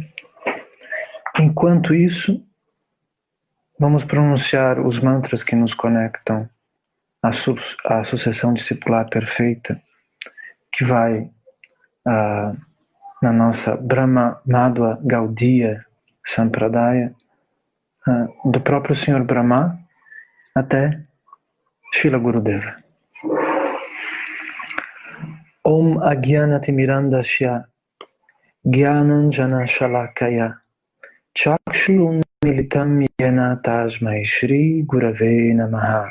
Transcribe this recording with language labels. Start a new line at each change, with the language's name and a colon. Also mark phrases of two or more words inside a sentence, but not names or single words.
Portuguese: Enquanto isso, vamos pronunciar os mantras que nos conectam à sucessão discipular perfeita, que vai na nossa Brahma Madhva Gaudiya Sampradaya, do próprio Senhor Brahma até Srila Gurudeva.
Sanskrit: ॐ अज्ञानतिमिरान्धस्य ज्ञानाञ्जन शलाकया चक्षुरुन् मीलितं येन तस्मै श्री गुरवे नमः.